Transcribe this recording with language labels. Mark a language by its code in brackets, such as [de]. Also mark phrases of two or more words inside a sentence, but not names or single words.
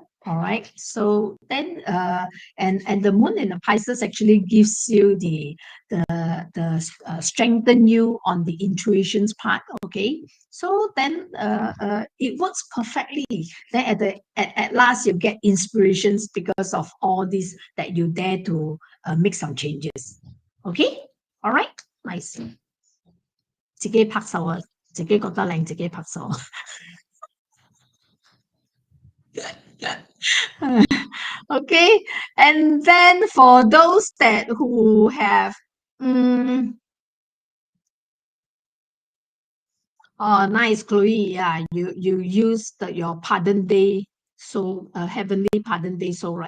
[en] All right, so then and the moon in the Pisces actually gives you the strengthen you on the intuitions part. Okay, so then it works perfectly. Then at last you get inspirations because of all this that you dare to make some changes. Okay, all right, nice. [yue] 自己拍手啊，自己覺得靚，自己拍手。 [en] Okay, and then for those who have oh, nice, Chloe. Yeah, you used your pardon day, so heavenly pardon day, so right.